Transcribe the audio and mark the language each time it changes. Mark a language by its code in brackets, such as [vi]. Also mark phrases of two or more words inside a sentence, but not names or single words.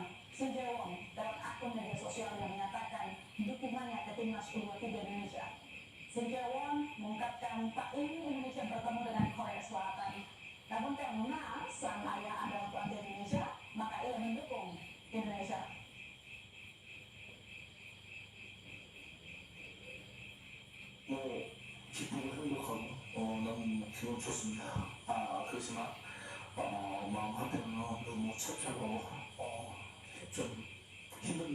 [id] Shin Jae-won dalam akun media sosial yang menyatakan dukungannya ke timnas U23 Indonesia. Shin Jae-won mengungkapkan tak ingin Indonesia bertemu dengan Korea Selatan. Namun karena sang ayah adalah pelatih Indonesia, maka ia mendukung Indonesia. [ko] 기쁘고 행복하고 너무 기분 좋습니다. 그렇지만 마음 한편으로는 너무 착잡하고 좀 힘듭니다.